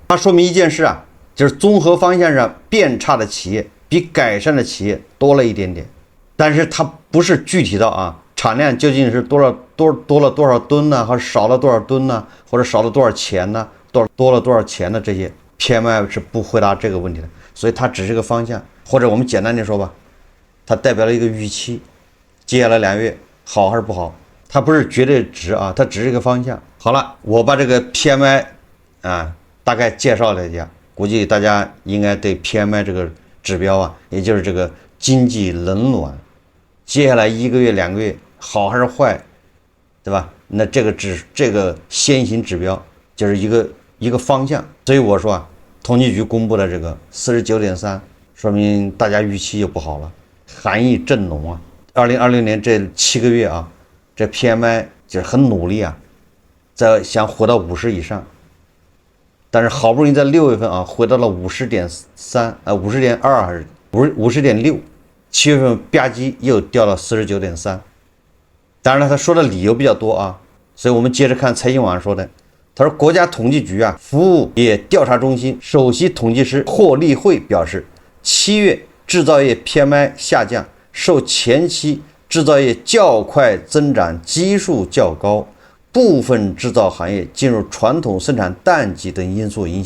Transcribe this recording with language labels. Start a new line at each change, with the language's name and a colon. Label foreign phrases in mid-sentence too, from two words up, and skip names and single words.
Chinese: 它說明一件事啊，就是綜合方向上變差的企業比改善的企業多了一點點，但是它不是具體到啊產量究竟是多了多少噸呢，或者少了多少噸呢，或者少了多少錢呢，多了多少錢的这些 PMI 是不回答這個問題的，所以它只是個方向，或者我們簡單點說吧，它代表了一個預期，接下來2月好還是不好，它不是絕对值啊，它只是一個方向。好了，我把這個 PMI 啊大概介紹了一下，估計大家應該對 PMI 這個指標啊，也就是這個經濟冷暖，接下來1個月2個月好還是壞，對吧？那這個先行指標就是一個方向。所以我說啊，統計局公布的這個49.3，說明大家預期就不好了，寒意正濃啊。2020年這7個月啊，這 PMI 就是很努力啊，想回到50以上，但是好不容易在6月份啊回到了50.3， 50.2還是50.6， 7月份吧唧又掉到49.3。當然了，他說的理由比較多啊，所以我們接着看財經網說的，他說國家統計局啊服務業調查中心首席統計師霍立慧表示，7月製造業 PMI 下降，受前期製造業較快增長基數較高，部分製造行業進入傳統生產淡季等因素影響。